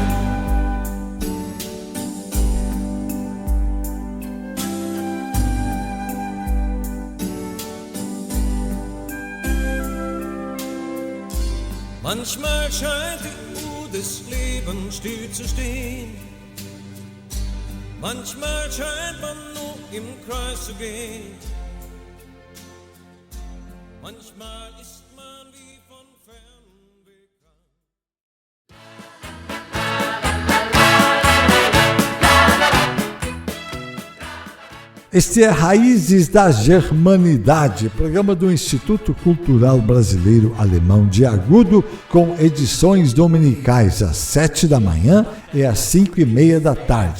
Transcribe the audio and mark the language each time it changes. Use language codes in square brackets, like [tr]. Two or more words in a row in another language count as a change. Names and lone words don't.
[de] Manchmal scheint die Uhr des Lebens still zu stehen, manchmal scheint man nur im Kreis zu gehen, manchmal ist man wie von fern bekannt. [pt] Este é Raízes da Germanidade, programa do Instituto Cultural Brasileiro Alemão de Agudo, com edições dominicais às 7 da manhã e às 5:30 da tarde.